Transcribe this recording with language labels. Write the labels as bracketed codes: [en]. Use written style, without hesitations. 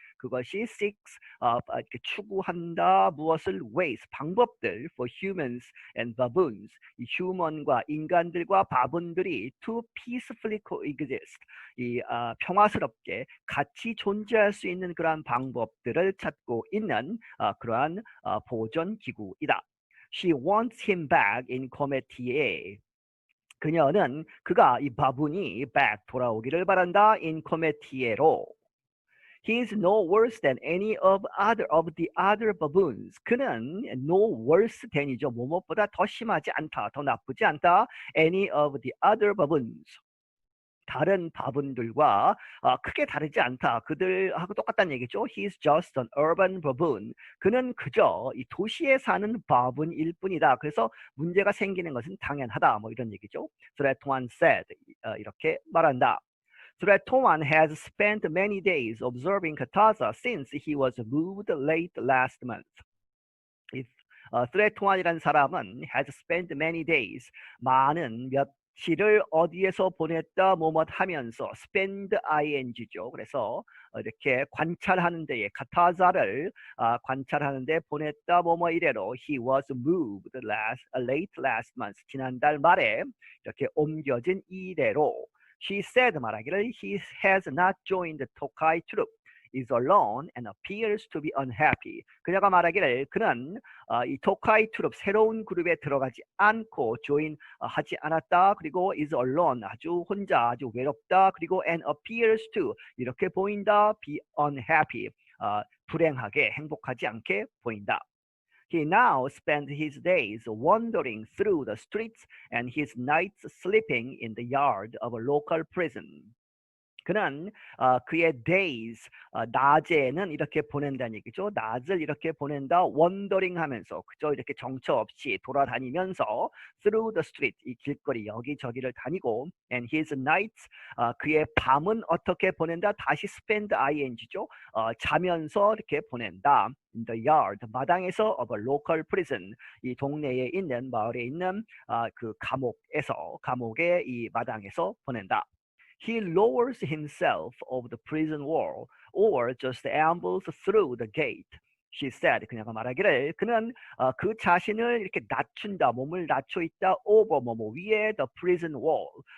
[ko] 그것이 seeks 이렇게 추구한다 무엇을 ways 방법들 [en] for humans and baboons [ko] 이 휴먼과 인간들과 바본들이 [en] to peacefully coexist [ko] 이 평화스럽게 같이 존재할 수 있는 그러한 방법들을 찾고 있는 그러한 보존 기구이다. [en] She wants him back in committee에 [ko] 그녀는 그가 이 바분이 back 돌아오기를 바란다 [en] in committee로. He is no worse than any of the other baboons. [ko] 그는 [en] no worse than [ko] 이죠. 뭐뭐보다 더 심하지 않다, 더 나쁘지 않다. [en] Any of the other baboons. [ko] 다른 바분들과 크게 다르지 않다. 그들하고 똑같다는 얘기죠. [en] He is just an urban baboon. [ko] 그는 그저 이 도시에 사는 바분일 뿐이다. 그래서 문제가 생기는 것은 당연하다. 뭐 이런 얘기죠. 트레토안 said 이렇게 말한다. [en] Tretowan has spent many days observing Kataza since he was moved late last month. [ko] 트레토안이라는 사람은 [en] has spent many days [ko] 많은 며칠을 어디에서 보냈다 뭐뭐 하면서 spend ing죠. 그래서 이렇게 관찰하는 데에 카타자를 관찰하는 데 보냈다 뭐뭐 이래로 [en] he was moved late last month [ko] 지난달 말에 이렇게 옮겨진 이래로 [en] She said [ko] 말하기를 [en] he has not joined the Tokai troop, is alone and appears to be unhappy. [ko] 그녀가 말하기를 그는 이 토카이 트룹 새로운 그룹에 들어가지 않고 join 하지 않았다. 그리고 [en] is alone [ko] 아주 혼자 아주 외롭다. 그리고 [en] and appears to [ko] 이렇게 보인다. [en] be unhappy [ko] 불행하게 행복하지 않게 보인다. [en] He now spends his days wandering through the streets and his nights sleeping in the yard of a local prison. [ko] 그는 그의 days 낮에는 이렇게 보낸다는 얘기죠. 낮을 이렇게 보낸다. wandering 하면서 그저 이렇게 정처 없이 돌아다니면서 [en] through the street [ko] 이 길거리 여기저기를 다니고 [en] and his nights [ko] 그의 밤은 어떻게 보낸다. 다시 spend ing죠. 자면서 이렇게 보낸다. [en] in the yard [ko] 마당에서 [en] of a local prison [ko] 이 동네에 있는 마을에 있는 그 감옥의 이 마당에서 보낸다. [en] He lowers himself over the prison wall or just ambles through the gate. She said. [ko] 그녀가 말하기를 그는 그 자신을 이렇게 낮춘다. 몸을 낮춰 있다. [en] over 위에 the prison wall.